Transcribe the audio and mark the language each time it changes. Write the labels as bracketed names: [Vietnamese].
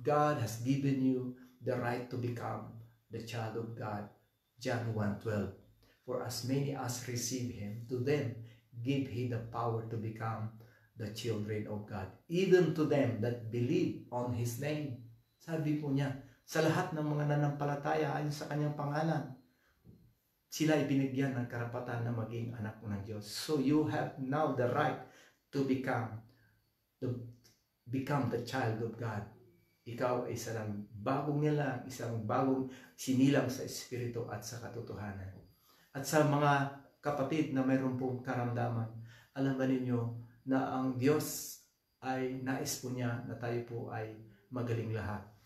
[English] God has given you the right to become the child of God. John 1:12. For as many as receive Him, to them give He the power to become the children of God. Even to them that believe on His name. [Filipino] Sabi po niya, sa lahat ng mga nanampalataya ayon sa Kanyang pangalan, sila ibinigyan ng karapatan na maging anak ng Diyos. [English] So you have now the right to become the child of God. [Filipino] Ikaw ay isang bagong nilalang, isang bagong sinilang sa Espiritu at sa katotohanan. At sa mga kapatid na mayroon pong karamdaman, alam ba ninyo na ang Diyos ay nais po niya na tayo po ay magaling lahat.